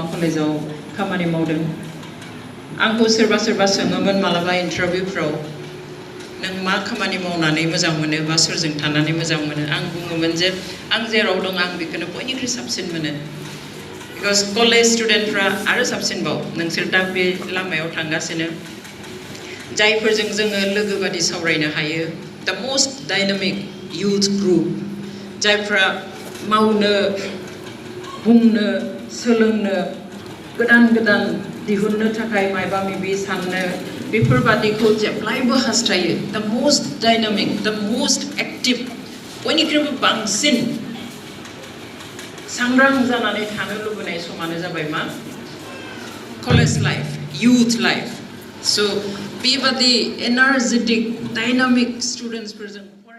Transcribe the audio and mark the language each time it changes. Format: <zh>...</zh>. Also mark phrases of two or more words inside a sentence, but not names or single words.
<brx>कलेजाव खामानि मावदों आंखौ सोरबा सोरबा सोङोमोन मालाबा इन्टारभिउफ्राव नों मा खामानि मावनानै मोजां मोनो बा सोरजों थानानै मोजां मोनो आं बुङोमोन जे आं जेराव दं आं बेखौनो बयनिख्रुइ साबसिन मोनो</brx> <en>because college students</en> <brx>आरो साबसिनबाव नोंसोर दा बे लामायाव थांगासिनो जायफोरजों जोङो लोगो बादि सावरायनो हायो</brx> <en>the most dynamic youth</en> <brx>group जायफ्रा मावनो बुंनो सोलोंनो गोदान गोदान दिहुननो थाखाय मायबा माबि साननो बेफोरबादिखौ जेब्लायबो हास्थायो</brx> <en>the most dynamic the most active</en> <brx>बयनिख्रुइबो बांसिन सांग्रां जानानै थानो लुबैनाय समानो जाबाय मा</brx> <en>college life youth life</en> <brx>स' बेबादि</brx> <en>energetic dynamic students</en>